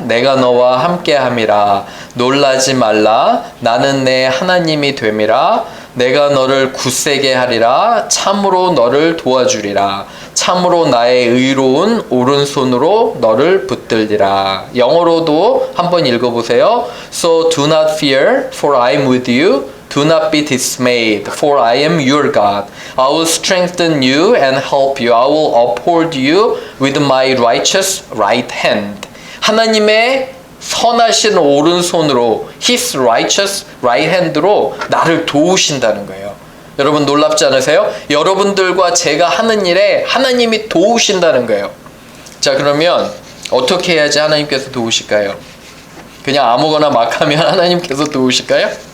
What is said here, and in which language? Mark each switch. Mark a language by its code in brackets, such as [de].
[ko] 내가 너와 함께함이라. 놀라지 말라. 나는 내 하나님이 됨이라. 내가 너를 굳세게 하리라. 참으로 너를 도와주리라. 참으로 나의 의로운 오른손으로 너를 붙들리라. 영어로도 한번 읽어보세요. [en] So do not fear, for I am with you. Do not be dismayed, for I am your God. I will strengthen you and help you. I will uphold you with my righteous right hand. [ko] 하나님의 선하신 오른손으로 [en] His righteous right hand [ko] 로 나를 도우신다는 거예요. 여러분 놀랍지 않으세요? 여러분들과 제가 하는 일에 하나님이 도우신다는 거예요. 자, 그러면 어떻게 해야지 하나님께서 도우실까요? 그냥 아무거나 막 하면 하나님께서 도우실까요?